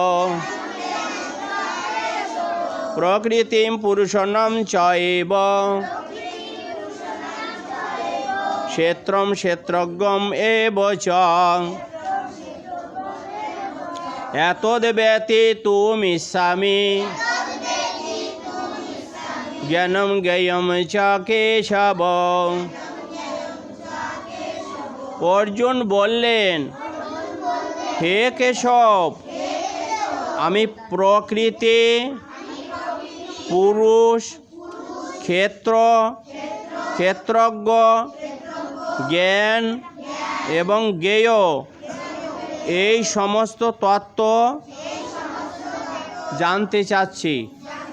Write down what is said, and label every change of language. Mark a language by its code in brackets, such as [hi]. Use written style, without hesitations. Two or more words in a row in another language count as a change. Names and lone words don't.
[sa] প্রকৃতিম পুরুষনাম চ এব, ক্ষেত্রম ক্ষেত্রজ্ঞম এব চ, এতদ বেতি তুমিচ্ছামি, জ্ঞানম জ্ঞেয়ম চ কেশব। [bn] অর্জুন বললেন, হে কেশব, আমি প্রকৃতি, পুরুষ, ক্ষেত্র, ক্ষেত্রজ্ঞ, জ্ঞান এবং জ্ঞেয় এই সমস্ত তত্ত্ব জানতে চাচ্ছি।